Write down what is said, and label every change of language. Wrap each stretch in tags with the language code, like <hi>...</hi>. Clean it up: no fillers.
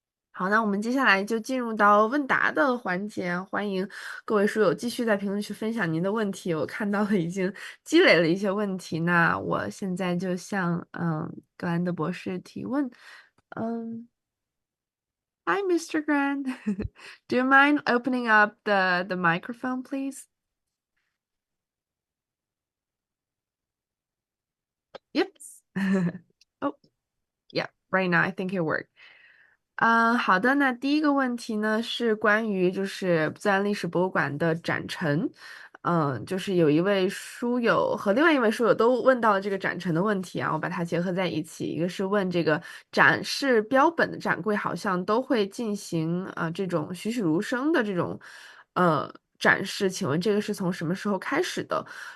<zh>好，那我们接下来就进入到问答的环节，欢迎各位书友继续在评论区分享您的问题。我看到了已经积累了一些问题，那我现在就向格兰德博士提问。</zh> <en>Hi, Mr. Grande. Do you mind opening up the microphone, please? Yep. Oh, yeah. Right now, I think it worked.</en> <zh>好的，那第一个问题呢是关于就是自然历史博物馆的展陈，就是有一位书友和另外一位书友都问到了这个展陈的问题我把它结合在一起，一个是问这个展示标本的展柜好像都会进行这种栩栩如生的这种展示，请问这个是从什么时候开始的？</zh>